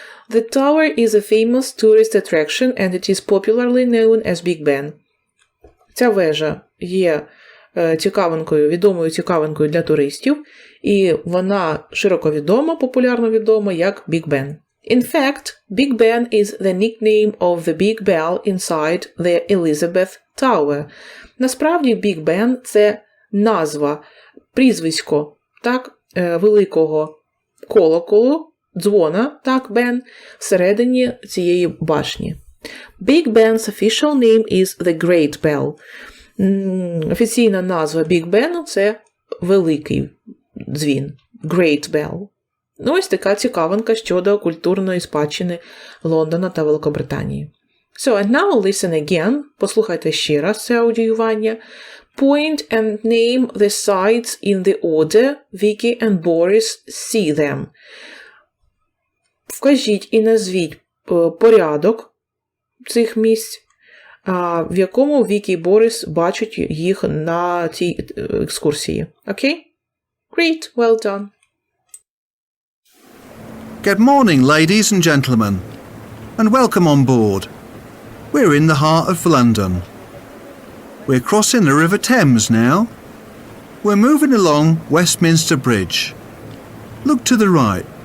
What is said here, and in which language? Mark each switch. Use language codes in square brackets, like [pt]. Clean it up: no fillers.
[en] The tower is a famous tourist attraction and it is popularly known as Big Ben. [uk] Ця вежа є відомою цікавинкою для туристів, і вона широко відома, популярно відома як Big Ben. [en] In fact, Big Ben is the nickname of the big bell inside the Elizabeth Tower. [uk] Насправді, Big Ben – це назва, прізвисько, так, великого колоколу, дзвона, так, Бен, всередині цієї башні. [en] Big Ben's official name is the Great Bell. [uk] Офіційна назва Big Ben – це великий дзвін, Great Bell. Ну, ось така цікавинка щодо культурної спадщини Лондона та Великобританії. [en] So, and now listen again. [uk] Послухайте ще раз це аудіювання. [en] Point and name the sites in the order Vicky and Boris see them. [uk] Вкажіть і назвіть порядок цих місць, в якому Вікі і Борис бачать їх на цій екскурсії. [en] Окей? Great, well done. Good morning, ladies and gentlemen, and welcome on board. We're in the heart of London. We're crossing the River Thames now. We're moving along Westminster Bridge. Look to the right.